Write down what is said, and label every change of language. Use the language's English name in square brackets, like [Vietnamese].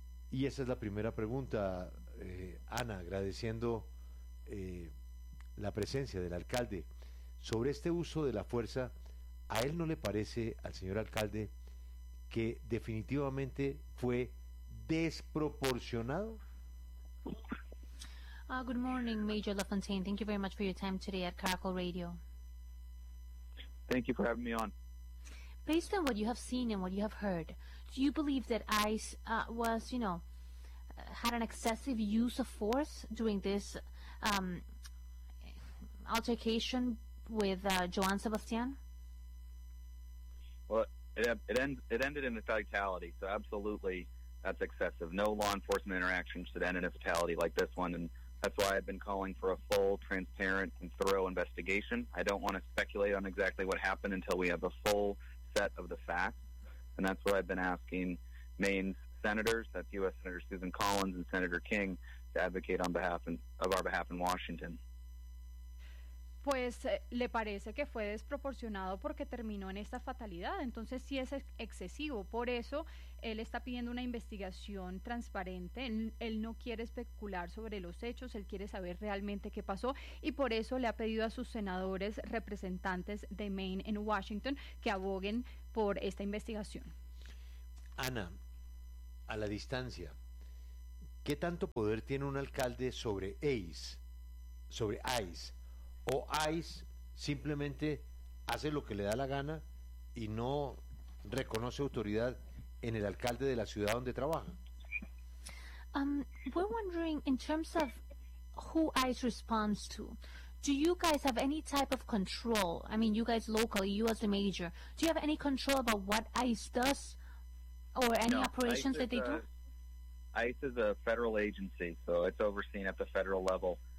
[Spanish] Y esa es la primera pregunta, Ana, agradeciendo la presencia del alcalde. Sobre este uso de la fuerza, ¿a él no le parece, al señor alcalde, que definitivamente fue desproporcionado? [English] Good morning, Major LaFontaine. Thank you very much for your time today at Caracol Radio. Thank you for having me on. Based on what you have seen and what you have heard, do you believe that ICE had an excessive use of force during this altercation with Joan Sebastian? Well, it ended in a fatality, so absolutely that's excessive. No law enforcement interaction should end in a fatality like this one, and that's why I've been calling for a full, transparent, and thorough investigation. I don't want to speculate on exactly what happened until we have a full, set of the facts. And that's what I've been asking Maine's senators, that's U.S. Senator Susan Collins and Senator King, to advocate on behalf of our behalf in Washington. [Spanish] Pues le parece que fue desproporcionado porque terminó en esta fatalidad. Entonces sí es excesivo. Por eso él está pidiendo una investigación transparente. Él no quiere especular sobre los hechos. Él quiere saber realmente qué pasó. Y por eso le ha pedido a sus senadores representantes de Maine en Washington que aboguen por esta investigación. Ana, a la distancia, ¿qué tanto poder tiene un alcalde sobre ACE, sobre ICE? ¿O ICE simplemente hace lo que le da la gana y no reconoce autoridad en el alcalde de la ciudad donde trabaja? [English] We're wondering, in terms of who ICE responds to, do you guys have any type of control? I mean, you guys locally, you as the major, do you have any control about what ICE does or any operations that they do? ICE is a federal agency, so it's overseen at the federal level.